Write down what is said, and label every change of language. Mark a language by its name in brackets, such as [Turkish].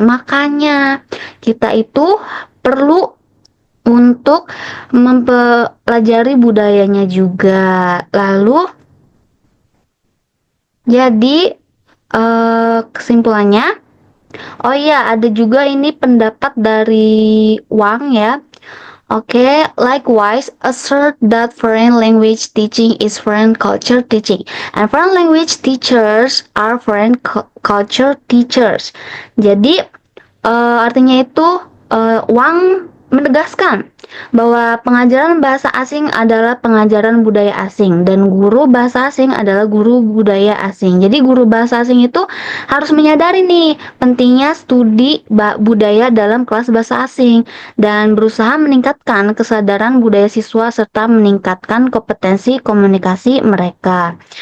[Indonesian] Makanya kita itu perlu untuk mempelajari budayanya juga. Lalu jadi kesimpulannya, oh iya ada juga ini pendapat dari Wang ya. [English] Oke, likewise, assert that foreign language teaching is foreign culture teaching, and foreign language teachers are foreign culture teachers. [Indonesian] Jadi, artinya itu Wang menegaskan bahwa pengajaran bahasa asing adalah pengajaran budaya asing dan guru bahasa asing adalah guru budaya asing. Jadi guru bahasa asing itu harus menyadari nih pentingnya studi budaya dalam kelas bahasa asing dan berusaha meningkatkan kesadaran budaya siswa serta meningkatkan kompetensi komunikasi mereka.